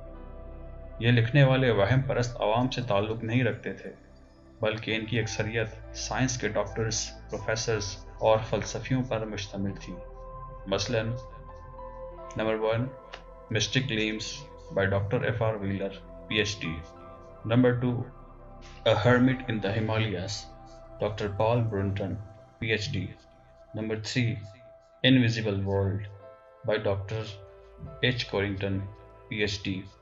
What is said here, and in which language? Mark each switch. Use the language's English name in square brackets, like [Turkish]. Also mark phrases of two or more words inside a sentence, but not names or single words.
[Urdu] یہ لکھنے والے وہم پرست عوام سے تعلق نہیں رکھتے تھے، بلکہ ان کی اکثریت سائنس کے ڈاکٹرز، پروفیسرز اور فلسفیوں پر مشتمل تھی۔ مثلاً نمبر 1 مسٹک لیمز بائی ڈاکٹر ایف آر ویلر پی ایچ ڈی۔ نمبر 2 A Hermit in the Himalayas ڈاکٹر پال برنٹن پی ایچ ڈی۔ نمبر 3 Invisible World by ڈاکٹر ایچ کورنگٹن پی ایچ ڈی۔